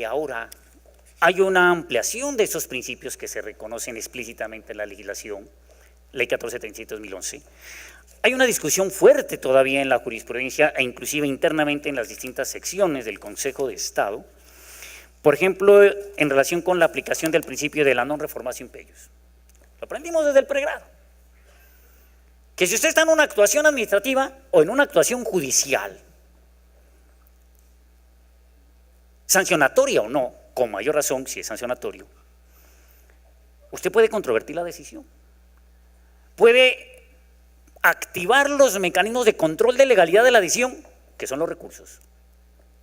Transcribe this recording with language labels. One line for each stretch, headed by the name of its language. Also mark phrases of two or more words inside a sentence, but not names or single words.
Spanish: ahora hay una ampliación de esos principios que se reconocen explícitamente en la legislación, Ley 1437-2011, hay una discusión fuerte todavía en la jurisprudencia e inclusive internamente en las distintas secciones del Consejo de Estado, por ejemplo, en relación con la aplicación del principio de la
Latin: non reformatio imperius.
Spanish: Lo aprendimos desde el pregrado, que si usted está en una actuación administrativa o en una actuación judicial, sancionatoria o no, con mayor razón si es sancionatorio, usted puede controvertir la decisión, puede activar los mecanismos de control de legalidad de la decisión, que son los recursos,